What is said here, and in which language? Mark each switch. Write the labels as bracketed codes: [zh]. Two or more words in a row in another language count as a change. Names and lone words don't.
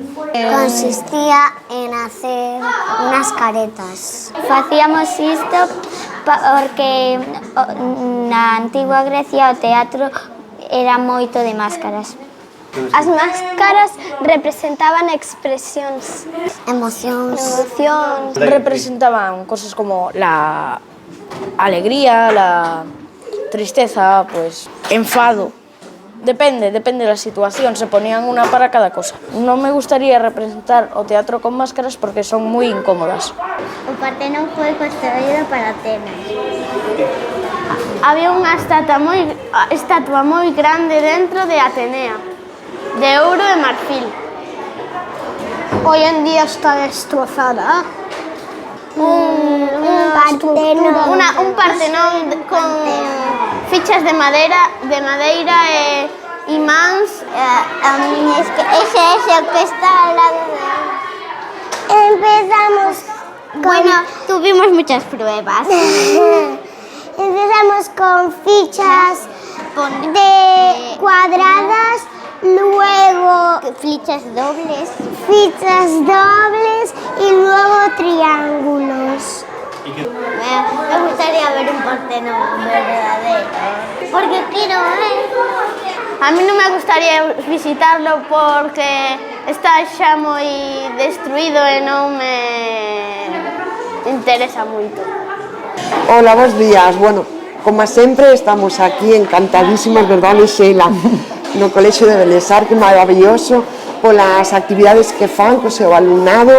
[es] Consistía en hacer unas caretas. [gl] Facíamos isto porque na antigua Grecia o teatro era moito de máscaras. As máscaras representaban expresións, emocións. [es] Representaban cosas como la alegría, la tristeza, pues enfado. Depende de la situación, se ponían una para cada cosa. No me gustaría representar o teatro con máscaras porque son muy incómodas. [gl] O Partenón foi construído para Atenas. Había unha estatua moi grande dentro de Atenea, de ouro e marfil. [es] Hoy en día está destrozada. [gl] Un Partenón con fichas de madeira e imáns. [es] A mí es que ese es el que está al lado de... Empezamos Bueno, tuvimos muchas pruebas. Empezamos con fichas de cuadradas, luego fichas dobles y luego triángulos. Me gustaría ver un Partenón verdadero, porque quiero ver. [gl] A mí non me gustaría visitarlo porque está xa moi destruído e non me interesa moito. Hola, bons días. Bueno, como sempre, estamos aquí encantadísimas, verdade, Sheila? No Colexio de Belesar, que maravilloso, polas actividades que fan co seu alumnado.